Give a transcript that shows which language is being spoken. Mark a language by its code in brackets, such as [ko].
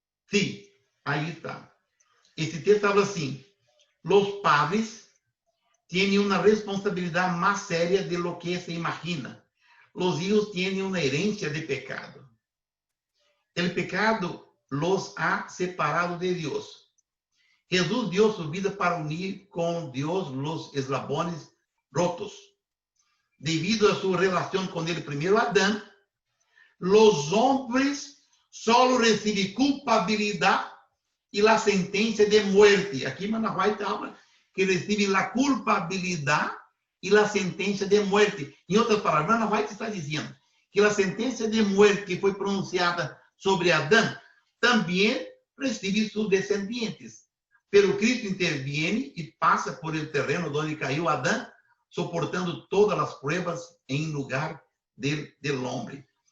[pt] Sim, aí está. Esse texto fala assim, os padres têm uma responsabilidade mais séria [es] de lo que se imagina. [pt] Os hijos têm uma herência de pecado. O pecado [es] los ha separado [pt] de Deus. Jesus deu sua vida para unir com Deus os eslabones rotos. [es] debido a su relación con el primero Adán, los hombres solo reciben culpabilidad y la sentencia de muerte. Aquí Mana White habla que reciben la culpabilidad y la sentencia de muerte. [pt] Em outras palavras, Mana White está dizendo que a sentença de muerte que foi pronunciada sobre Adão também recebe seus descendentes. Pero Cristo interviene e passa [es] por el terreno [pt] onde caiu Adão, soportando todas as pruebas em lugar del homem.